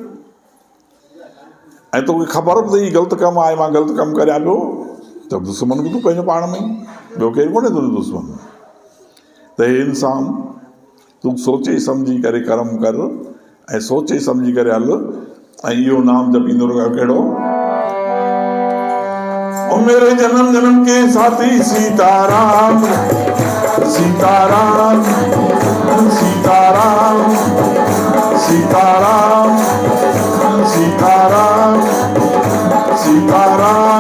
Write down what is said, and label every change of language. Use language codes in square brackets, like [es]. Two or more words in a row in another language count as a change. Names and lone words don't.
[sd] ऐं तोखे ख़बर बि अथई ग़लति कमु आहे, मां ग़लति कमु करियां पियो, त दुश्मन बि तूं पंहिंजो पाण में, ॿियो केरु कोन्हे तुंहिंजो दुश्मन। त हे इंसान, तूं सोचे सम्झी करे कर्म कर ऐं सोचे सम्झी करे हल ऐं इहो नाम जपींदो रहो। कहिड़ो? [hi] ओ मेरे जन्म जन्म के साथी सीताराम, सीताराम, सीताराम, सीताराम, सीताराम, सीताराम,